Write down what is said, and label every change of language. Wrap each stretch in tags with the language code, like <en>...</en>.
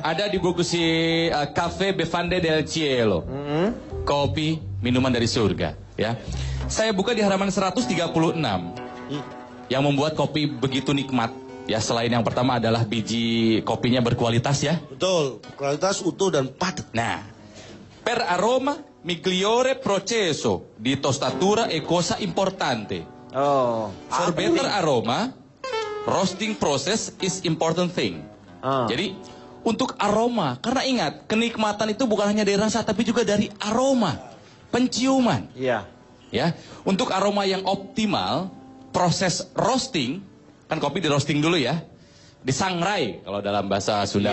<id>Ada di buku si Cafe Bevande del Cielo. Kopi minuman dari surga, ya. Saya buka di halaman 136. Yang membuat kopi begitu nikmat. Ya, selain yang pertama adalah biji kopinya berkualitas ya. Betul, kualitas utuh dan padat.</id> <it>Nah, per aroma migliore processo di tostatura e cosa importante. Oh.</it> <en>For better aroma, roasting process is important thing.</en> <id>Jadi untuk aroma, karena ingat kenikmatan itu bukan hanya dari rasa tapi juga dari aroma, penciuman. Iya. Ya, untuk aroma yang optimal, proses roasting, kan kopi di roasting dulu ya, disangrai kalau dalam bahasa Sunda</id>